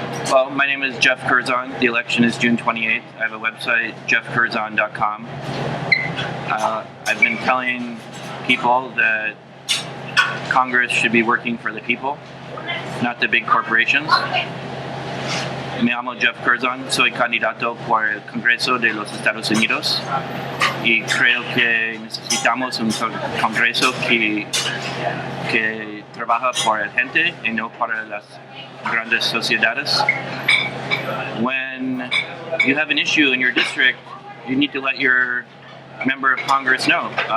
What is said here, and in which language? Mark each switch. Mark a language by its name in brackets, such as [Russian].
[English] Well, my name is Jeff Kurzon. The election is June 28th. I have a website, jeffkurzon.com. I've been telling people that Congress should be working for the people, not the big corporations. [Spanish] Me llamo Jeff Kurzon, soy candidato por el Congreso de los Estados Unidos y creo que necesitamos un Congreso que trabaja por la gente y no para las grandes sociedades. [English] When you have an issue in your district, you need to let your member of Congress know.